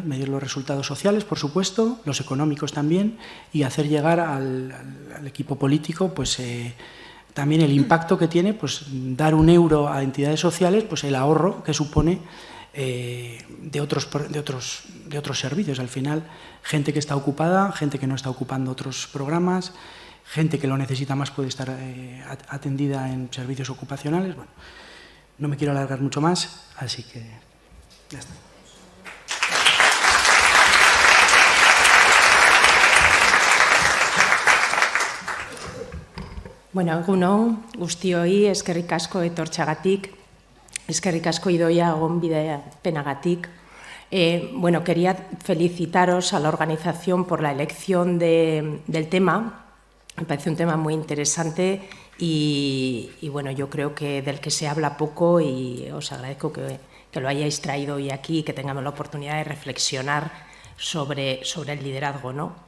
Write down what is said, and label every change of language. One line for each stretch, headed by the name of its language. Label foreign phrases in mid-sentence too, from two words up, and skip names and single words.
Spanish: Medir los resultados sociales, por supuesto, los económicos también, y hacer llegar al equipo político, pues, también el impacto que tiene, pues dar 1 euro a entidades sociales, pues el ahorro que supone de otros servicios. Al final, gente que está ocupada, gente que no está ocupando otros programas, gente que lo necesita más puede estar atendida en servicios ocupacionales. Bueno, no me quiero alargar mucho más, así que ya está.
Basque: Bueno, egunon, guztioi, eskerrik asko etortxagatik, eskerrik asko Idoia gonbidapenagatik. Bueno,
Spanish: quería felicitaros a la organización por la elección del tema. Me parece un tema muy interesante y bueno, yo creo que del que se habla poco y os agradezco que lo hayáis traído hoy aquí y que tengamos la oportunidad de reflexionar sobre el liderazgo, ¿no?